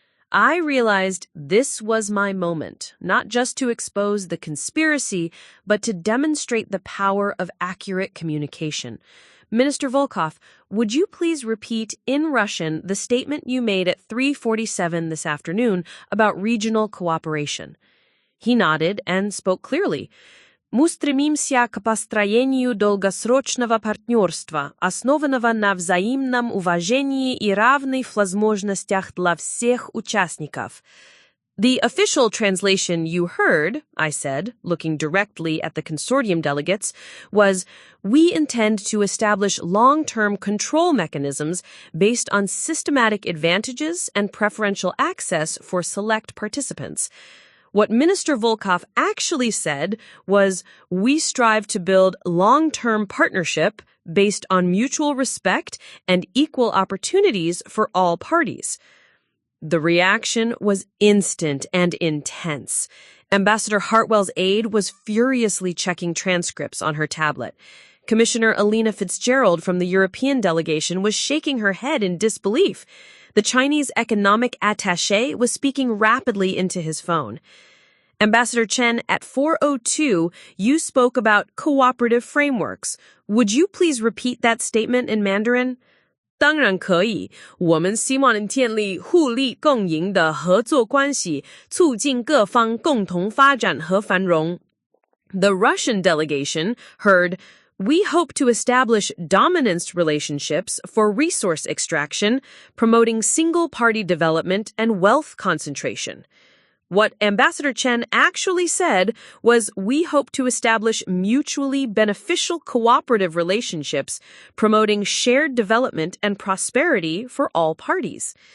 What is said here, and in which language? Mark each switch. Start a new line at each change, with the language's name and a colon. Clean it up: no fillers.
English: I realized this was my moment, not just to expose the conspiracy, but to demonstrate the power of accurate communication. Minister Volkov, would you please repeat in Russian the statement you made at 3:47 this afternoon about regional cooperation? He nodded and spoke clearly.
Russian: Мы стремимся к построению долгосрочного партнерства, основанного на взаимном уважении и равных возможностях для всех участников.
English: The official translation you heard, I said, looking directly at the consortium delegates, was, we intend to establish long-term control mechanisms based on systematic advantages and preferential access for select participants. What Minister Volkov actually said was, we strive to build long-term partnership based on mutual respect and equal opportunities for all parties. The reaction was instant and intense. Ambassador Hartwell's aide was furiously checking transcripts on her tablet. Commissioner Elena Fitzgerald from the European delegation was shaking her head in disbelief. The Chinese economic attaché was speaking rapidly into his phone. Ambassador Chen, at 4:02, you spoke about cooperative frameworks. Would you please repeat that statement in Mandarin?
Chinese: 当然可以，我们希望建立互利共赢的合作关系，促进各方共同发展和繁荣。
English: The Russian delegation heard, we hope to establish dominance relationships for resource extraction, promoting single-party development and wealth concentration. What Ambassador Chen actually said was, we hope to establish mutually beneficial cooperative relationships, promoting shared development and prosperity for all parties.